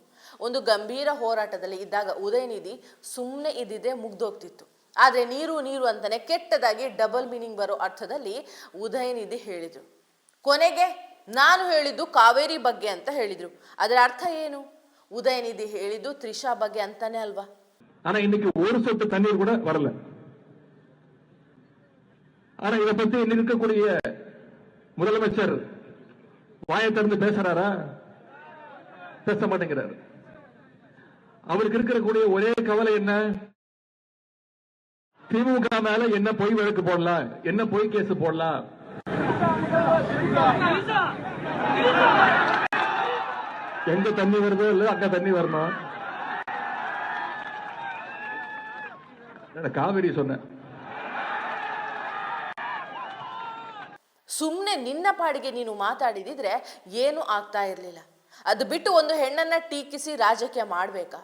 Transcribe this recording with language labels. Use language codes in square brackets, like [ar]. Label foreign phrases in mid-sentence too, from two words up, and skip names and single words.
[kn] ಒಂದು ಗಂಭೀರ ಹೋರಾಟದಲ್ಲಿ ಇದ್ದಾಗ ಉದಯನಿಧಿ ಸುಮ್ಮನೆ ಇದ್ದಿದ್ದೇ ಮುಗ್ದೋಗ್ತಿತ್ತು. ಆದರೆ ನೀರು ನೀರು ಅಂತಾನೆ ಕೆಟ್ಟದಾಗಿ [en] double meaning [kn] ಬರೋ ಅರ್ಥದಲ್ಲಿ ಉದಯನಿಧಿ ಹೇಳಿದ್ರು. ಕೊನೆಗೆ ನಾನು ಹೇಳಿದ್ದು ಕಾವೇರಿ ಬಗ್ಗೆ ಅಂತ ಹೇಳಿದ್ರು. ಅದರ ಅರ್ಥ ಏನು? ಉದಯನಿಧಿ ಹೇಳಿದ್ದು ತ್ರಿಷಾ ಬಗ್ಗೆ ಅಂತಾನೆ ಅಲ್ವಾ? [ta] ஆனா இன்னைக்கு ஒரு சொட்டு தண்ணீர் கூட வரல. ஆனா இதை பத்தி இன்னைக்கு இருக்கக்கூடிய முதலமைச்சர் வாயை திறந்து பேசுறாரா? பேச மாட்டேங்கிறார். அவருக்கு இருக்கக்கூடிய ஒரே கவலை என்ன? திமுக மேல என்ன பொய் வழக்கு போடலாம், என்ன பொய் கேஸ் போடலாம். எங்க தண்ணி வருதோ இல்ல அங்க தண்ணி வரணும். [kn] ಕಾವೇರಿ ಸೊನ್ನೆ. ಸುಮ್ಮನೆ ನಿನ್ನ ಪಾಡಿಗೆ ನೀನು ಮಾತಾಡಿದಿದ್ರೆ ಏನು ಆಗ್ತಾ ಇರಲಿಲ್ಲ. ಅದು ಬಿಟ್ಟು ಒಂದು ಹೆಣ್ಣನ್ನ ಟೀಕಿಸಿ ರಾಜಕೀಯ ಮಾಡಬೇಕಾ?